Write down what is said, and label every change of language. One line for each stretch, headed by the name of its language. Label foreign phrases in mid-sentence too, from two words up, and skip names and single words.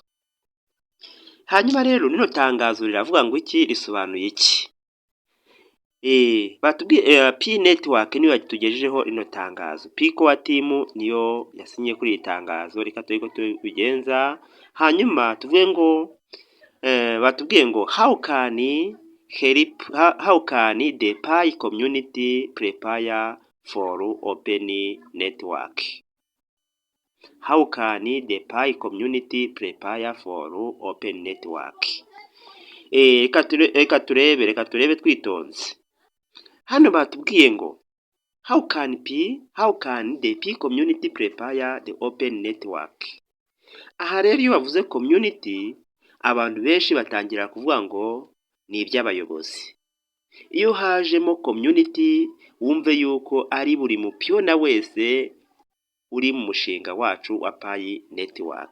Kinyarwanda: Hanyuma rero rino tangazo riravuga ngo iki, risobanuye iki? Batubwiye Pi Network niyo yatugejejeho rino tangazo. Pi Core Team niyo yasinye kuri iri tangazo. Reka turebe ko tubigenza, hanyuma tuvuge ngo batubwiye ngo
English: how can the Pi community prepare for open network? How can the Pi community prepare for open network?
Kinyarwanda: Reka turebe twitonze. Hano batubwiye ngo
English: how can the Pi community prepare the open network?
Kinyarwanda: Aha rero iyo bavuze community, abantu benshi batangira kuvuga ngo ni iby'abayobozi. Iyo hajemo community, wumve yuko ari buri mupiyona wese uri mu mushinga wacu wa Pi Network.